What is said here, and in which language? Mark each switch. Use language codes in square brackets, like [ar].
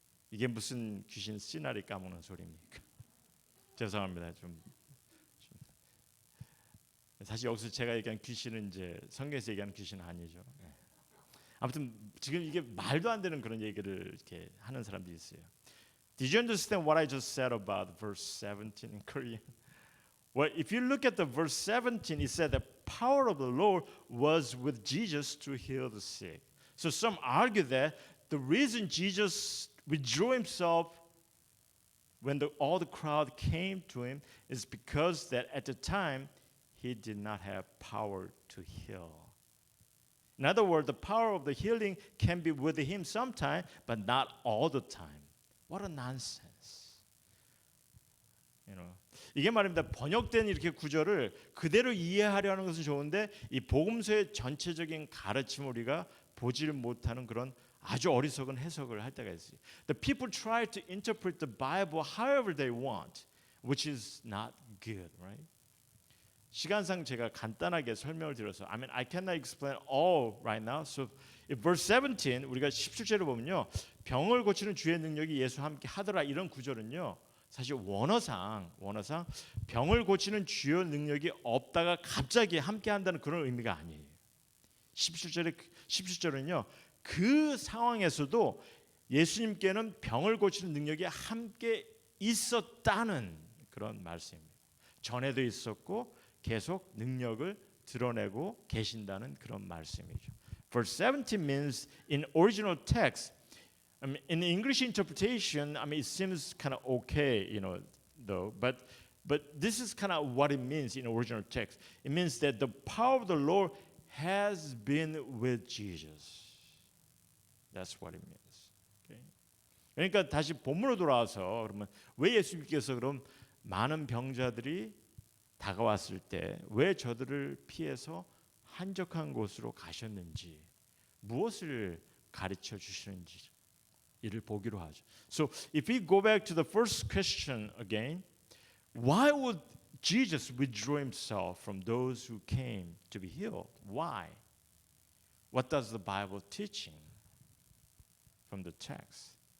[ko] 이게 무슨 귀신 씨나리 까먹는 소리입니까? 죄송합니다. 사실 여기서 제가 얘기한 귀신은 이제 성경에서 얘기하는 귀신은 아니죠. 아무튼 지금 이게 말도 안 되는 그런 얘기를 이렇게 하는 사람들이 있어요. [en] Did you understand what I just said about verse 17 in Korean? Well, if you look at the verse 17, it said the power of the Lord was with Jesus to heal the sick. So some argue that the reason Jesus withdrew himself when all the crowd came to him is because that at the time he did not have power to heal. In other words, the power of the healing can be with him sometime, but not all the time. What a nonsense. [ko] 이게 말입니다. 번역된 이렇게 구절을 그대로 이해하려는 것은 좋은데 이 복음서의 전체적인 가르침을 우리가 보지를 못하는 그런 아주 어리석은 해석을 할 때가 있어요. [en] The people try to interpret the Bible however they want, which is not good, right? [ko] 시간상 제가 간단하게 설명을 드려서 [en] I mean I cannot explain all right now. So in verse 17 [ko] 우리가 17절을 보면요. 병을 고치는 주의 능력이 예수와 함께 하더라 이런 구절은요. 사실 원어상 병을 고치는 주요 능력이 없다가 갑자기 함께 한다는 그런 의미가 아니에요. 17절은요. 그 상황에서도 예수님께는 병을 고치는 능력이 함께 있었다는 그런 말씀입니다. 전에도 있었고 계속 능력을 드러내고 계신다는 그런 말씀이죠. [en] Verse 17 means in original text, I mean, in English interpretation, I mean it seems kind of okay, though, but this is kind of what it means in original text. It means that the power of the Lord has been with Jesus. That's what it means. Okay? [ko] 그러니까 다시 본문으로 돌아와서 그러면 왜 예수님께서 그럼 많은 병자들이 다가왔을 때 왜 저들을 피해서 한적한 곳으로 가셨는지 무엇을 가르쳐 주시는지 이를 보기로 하죠. [en] So if we go back to the first question again, why would Jesus withdraw himself from those who came to be healed? Why? What does the Bible teaching from the text?